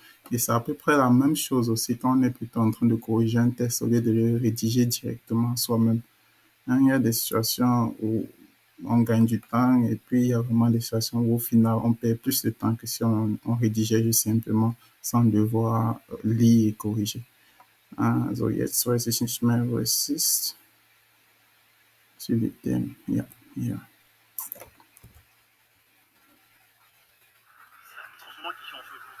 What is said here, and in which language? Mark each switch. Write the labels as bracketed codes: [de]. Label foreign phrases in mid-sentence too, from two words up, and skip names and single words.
[fr] Et c'est à peu près la même chose aussi quand on est plutôt en train de corriger un texte au lieu de le rédiger directement soi-même. Hein, il y a des situations où on gagne du temps et puis il y a vraiment des situations où au final on perd plus de temps que si on rédigeait juste simplement sans devoir lire et corriger. [de] So jetzt weiß ich nicht mehr, wo es ist. [fr] Sur le thème. [en] Yeah, yeah. [fr] C'est un changement qui change tout.